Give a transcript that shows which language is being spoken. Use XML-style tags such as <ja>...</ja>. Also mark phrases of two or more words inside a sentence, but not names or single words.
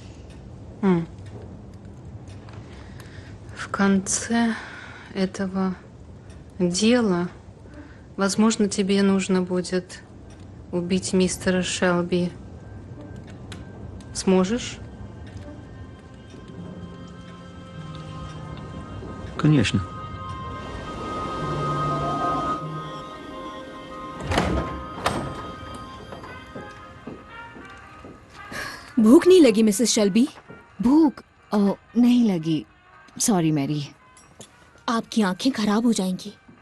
<ru>В конце этого дела, возможно, тебе нужно будет убить мистера Шелби. Сможешь? Конечно.</ru> <hi>भूख नहीं लगी मिसेस शेल्बी? भूख नहीं लगी। सॉरी मैरी। आपकी आंखें खराब हो जाएंगी।</hi>